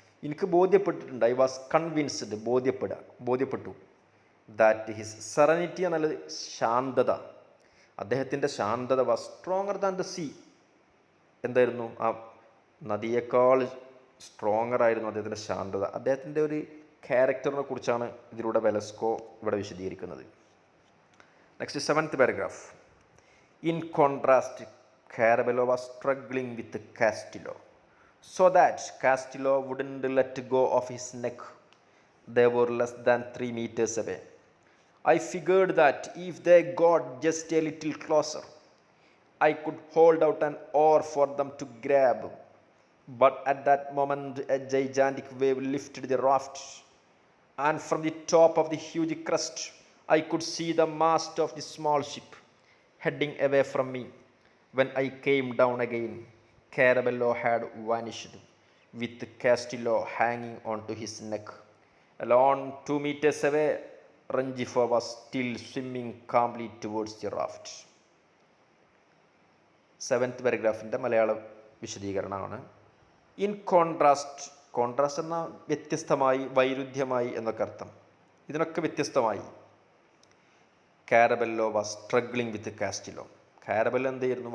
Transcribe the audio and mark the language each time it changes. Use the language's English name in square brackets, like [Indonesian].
[Malayalam] എനിക്ക് ബോധ്യപ്പെട്ടിട്ടുണ്ട്, [English] I was convinced, [Malayalam] ബോധ്യപ്പെട്ടു, [English] that his serenity [Malayalam] എന്നാൽ ശാന്തത, അദ്ദേഹത്തിൻ്റെ ശാന്തത [English] Was stronger than the sea. [Malayalam] എന്തായിരുന്നു? ആ നദിയേക്കാൾ സ്ട്രോങ്ങർ ആയിരുന്നു അദ്ദേഹത്തിൻ്റെ ശാന്തത. അദ്ദേഹത്തിൻ്റെ ഒരു ക്യാരക്ടറിനെ കുറിച്ചാണ് ഇതിലൂടെ വെലസ്കോ ഇവിടെ വിശദീകരിക്കുന്നത്. [English] Next 7th paragraph. In contrast, Caraballo was struggling with Castillo so that Castillo wouldn't let go of his neck. They were less than 3 meters away. I figured that if they got just a little closer, I could hold out an oar for them to grab. But at that moment, a gigantic wave lifted the raft, and from the top of the huge crest, I could see the mast of the small ship heading away from me. When I came down again, Carabello had vanished, with Castillo hanging onto his neck. Alone 2 meters away, Rengifo was still swimming calmly towards the raft. [Malayalam] 7th പാരഗ്രാഫിൻ്റെ മലയാള വിശദീകരണമാണ്. [English] in contrast, [Malayalam] contrast എന്ന വ്യത്യസ്തമായി, വൈരുദ്ധ്യമായി എന്നൊക്കെ അർത്ഥം. ഇതിനൊക്കെ വ്യത്യസ്തമായി [English] Caraballo was struggling with Castillo. [Malayalam] Carabello എന്ത് ചെയ്യുന്നു?